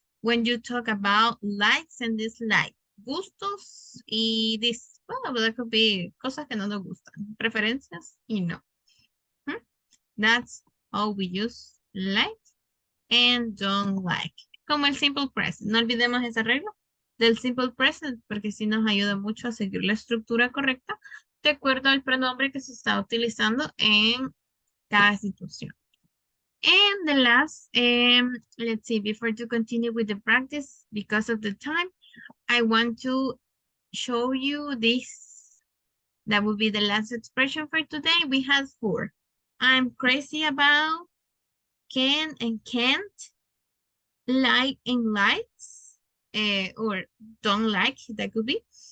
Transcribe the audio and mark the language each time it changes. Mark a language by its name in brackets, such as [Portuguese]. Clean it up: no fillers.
[English] When you talk about likes and dislikes, [Spanish] gustos y [English] well, that could be [Spanish] cosas que no nos gustan, preferencias y no. [English] That's all we use like and don't like. [Spanish] Como el simple present. No olvidemos esa regla del simple present porque sí nos ayuda mucho a seguir la estructura correcta de acuerdo al pronombre que se está utilizando en cada situación. [English] And the last, let's see, before to continue with the practice, because of the time, I want to show you this. That will be the last expression for today. We have 4. I'm crazy about, can and can't, like and likes, or don't like, that could be.